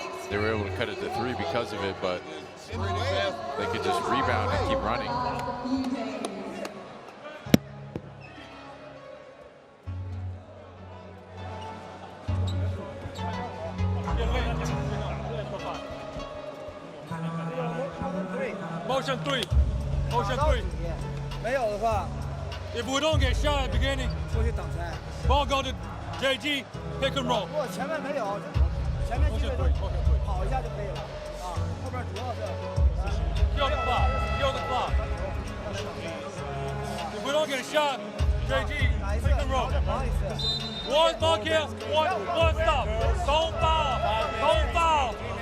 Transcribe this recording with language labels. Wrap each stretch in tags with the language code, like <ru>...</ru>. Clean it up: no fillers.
<en>They were able to cut it to 3 because of it, but they could just rebound and keep running. Motion 3. Motion 3.</en> <zh>没有的话，</zh> <en>If we don't get shot at the beginning,</en> <zh>出去挡拆。</zh> <en>ball go to JG, pick and roll.</en> <zh>如果前面没有，前面基本都跑一下就可以了啊。后边主要是</zh> <en>Kill the clock. Kill the clock. If we don't get a shot, JG, pick and roll. One buck here, one stop. Don't foul, don't foul.</en>